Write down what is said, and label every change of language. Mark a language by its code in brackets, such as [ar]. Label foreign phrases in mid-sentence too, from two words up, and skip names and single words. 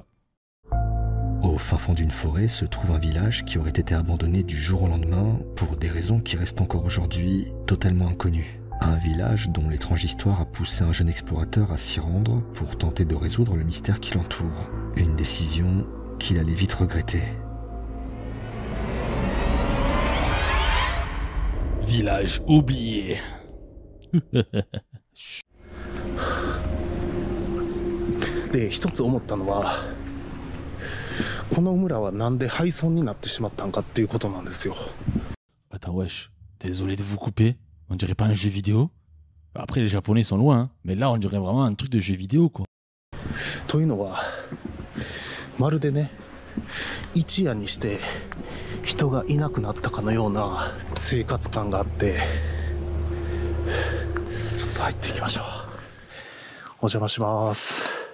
[fr] Au fin fond d'une forêt se trouve un village qui aurait été abandonné du jour au lendemain pour des raisons qui restent encore aujourd'hui totalement inconnues. Un village dont l'étrange histoire a poussé un jeune explorateur à s'y rendre pour tenter de résoudre le mystère qui l'entoure. Une décision qu'il allait vite regretter. Village oublié. [ja] で一つ思ったのはこの村はなんで廃村になってしまったんかっていうことなんですよ。 [fr] Attends, wesh. Désolé de vous couper. On dirait pas un jeu vidéo. Après, les Japonais sont loin, hein. Mais là, on dirait vraiment un truc de jeu vidéo, quoi. [ja] というのはまるでね一夜にして人がいなくなったかのような生活感があってちょっと入っていきましょう。お邪魔します。